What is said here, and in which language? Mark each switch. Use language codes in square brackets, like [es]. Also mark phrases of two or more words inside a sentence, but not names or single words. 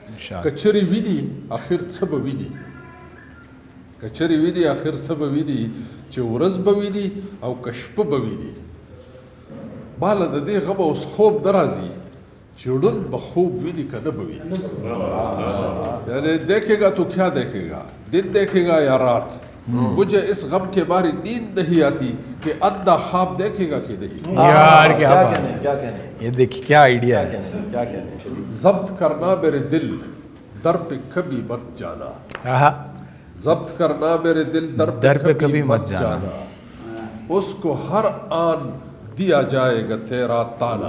[ps] کچری ویني اخر څه به ویني کچری ویني اخر څه به ویني چې ورځ به ویني او که شپه به ویني ماله د دې غمه اوس خوب نه راځي چې ړوند به خوب ویني که نه به ویني [ur] یعنی دیکھے گا تو کیا دیکھے گا دن دیکھے گا یا رات مجھے اس غم کے بارے نیند نہیں آتی کہ اندھا خواب دیکھے گا کہ نہیں یار کیا کہنے یہ دیکھیے کیا آئیڈیا ہے ضبط کرنا میرے دل در پہ کبھی مت جانا ضبط کرنا میرے دل در پہ کبھی مت جانا اس کو ہر آن دیا جائے گا تیرا تانا